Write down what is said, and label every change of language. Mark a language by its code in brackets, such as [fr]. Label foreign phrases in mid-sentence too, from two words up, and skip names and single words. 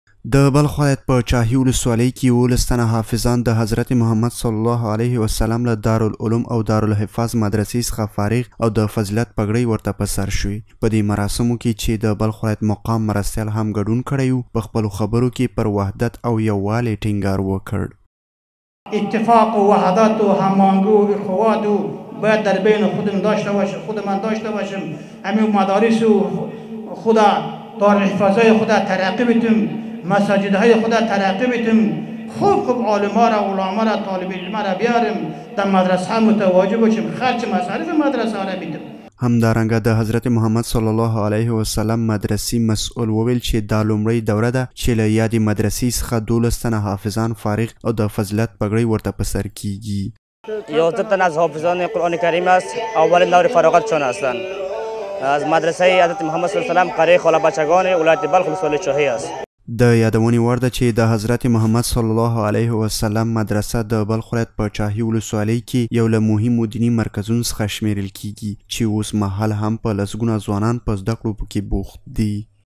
[ps] د بلخ ولایت په چاهي ولسوالۍ کې 11 تنه حافظان د حضرت محمد [ar] صلی الله علیه وسلم [ps] له دارالعلوم او دارالحفاظ مدرسې څخه فارغ او د فضیلت پګړۍ ورته په سر شوې. په دې مراسمو کې چې د بلخ ولایت مقام مرستیال هم ګډون کړی و، په خپلو خبرو کې پر وحدت او یووالي ټینګار وکړ. [fa] اتفاق و وحدت و هماهنگی و اخوات و باید در بین خودمون داشته باشیم، خود من داشته باشیم. همین مدارس و خود دارالحفاظای خود ترقی بدیم، مساجدهای خود ترقی بدیم، خوب عالما را علما را طالب علم را بیاریم، در مدرسه ها متواجد باشیم، خرج مصارف مدرسه را بدیم. [ps] همدارنګه د حضرت محمد [ar] صلی الله علیه وسلم [ps] مدرسې مسؤل وویل چې دا لومړی دوره ده چې له یادې مدرسې څخه 12 تنه حافظان فارغ او د فضیلت پګړۍ ورته په سر کیږي. [fa] 11 تن از حافظان قرآن کریم است، اولین دور فراغتشان هستند. از مدرسه حضرت محمد [ar] صلی الله علیه وسلم [fa] قریه خاله بچگان ولایت بلخ ولسوالۍ چاهي است. [ps] د یادونې وړ ده چې د حضرت محمد [ar] صلی الله علیه وسلم [ps] مدرسه د بلخ ولایت په چاهي ولسوالۍ کې یو له مهمو دیني مرکزونو څخه شمیرل کیږي چې اوس مهال هم په لسګونه ځوانان په زده کړو کې بوخت دي.